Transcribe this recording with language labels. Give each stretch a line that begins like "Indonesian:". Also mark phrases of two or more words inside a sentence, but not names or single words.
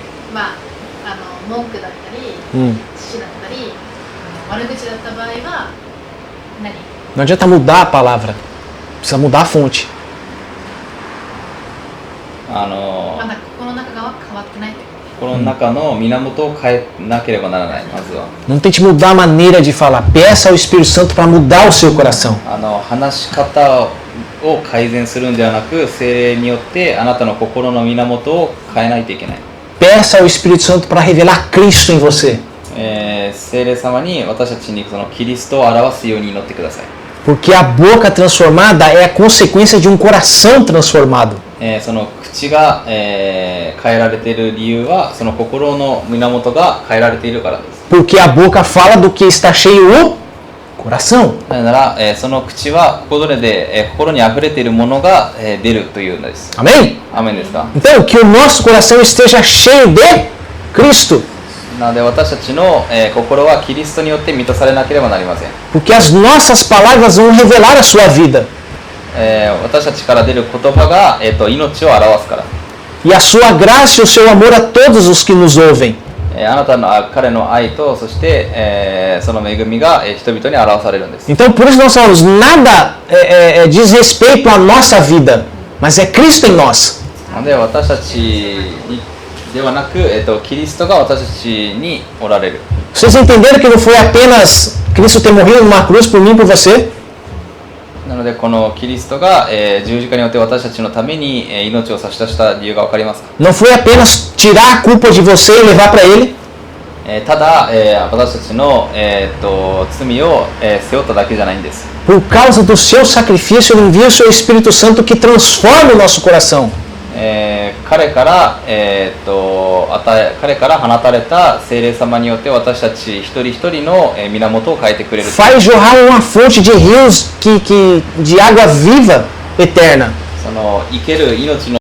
Japanese: まあ、文句だったり、父だったり、悪口だった場合は、何？
Portuguese: Não adianta mudar a palavra, precisa mudar a fonte.
Japanese: まだ心の中が変わってないってこと。心の中の源を変えなければならない、まずは。
Portuguese: Não tente mudar a maneira de falar. Peça ao Espírito Santo para mudar o seu coração.
Japanese: 話し方を改善するんではなく、聖霊によってあなたの心の源を変えないといけない。
Portuguese: Peça ao Espírito Santo para revelar Cristo em você.
Japanese: 聖霊様に私たちにそのキリストを表すように祈ってください。
Portuguese: Porque a boca transformada é a consequência de um coração transformado.
Japanese: その口が、変えられている理由はその心の源が変えられているからです。
Portuguese: Porque a boca fala do que está cheio o coração.
Japanese: なぜなら、その口は心で、心にあふれているものが、出るというのです。
Portuguese: Amém?
Japanese: アーメンですか？
Portuguese: Então, que o nosso coração esteja cheio de Cristo.
Japanese: なので私たちの、心はキリストによって満たされなければなりません。
Portuguese: Porque as nossas palavras vão revelar a sua vida.
Japanese: 私たちから出る言葉が、命を表すから。
Portuguese: E a sua graça e o seu amor a todos os que nos ouvem.
Japanese: あなたの彼の愛とそして、その恵みが、人々に表されるんです。
Portuguese: Então, por isso nós falamos, nada diz respeito à nossa vida, mas é Cristo em nós.
Japanese: なので私たちにではなく、キリストが私たちにおられる。
Portuguese: Vocês entenderam que não foi apenas Cristo ter morrido numa cruz por mim e por você?
Japanese: なのでこのキリストが、十字架によって私たちのために、命を差し出した理由が分かりますか？
Portuguese: Não foi apenas tirar a culpa de você e levar para Ele?
Japanese: ただ、私たちの、罪を、背負っただけじゃないんです。
Portuguese: Por causa do seu sacrifício, Ele envia o seu Espírito Santo que transforma o nosso coração.
Japanese: 彼から彼から放たれた聖霊様によって私たち一人一人の源を変えてくれる。
Portuguese: Faz jorrar uma fonte de rios de água viva eterna.
Japanese: その生ける命の